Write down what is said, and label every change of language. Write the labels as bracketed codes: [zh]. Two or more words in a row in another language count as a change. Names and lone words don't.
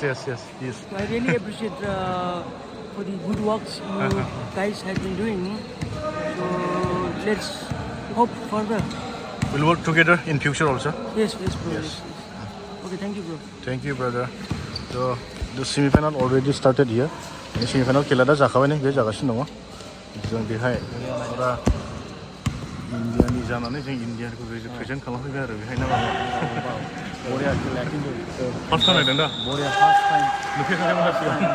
[en] So I really appreciate for the good works you guys have been doing. So let's hope further. We'll work together in future also. Yes, bro. Yes. Okay, thank you, bro. Thank you, brother. So the semi-final already started here. The semi-final [brx] खेला दा जाखाबाय नै बे जागासिनो दङ जों बेहाय फुरा इन्डियानि जानानै जों इन्डियाखौ रिप्रेजेन्ट खालामफैबाय आरो बेहाय ना बरिया खेलाया खिन्थु [en] first time [brx] नायदों दा बरिया [en] first time [brx] नुफेरखानायमोन सिगां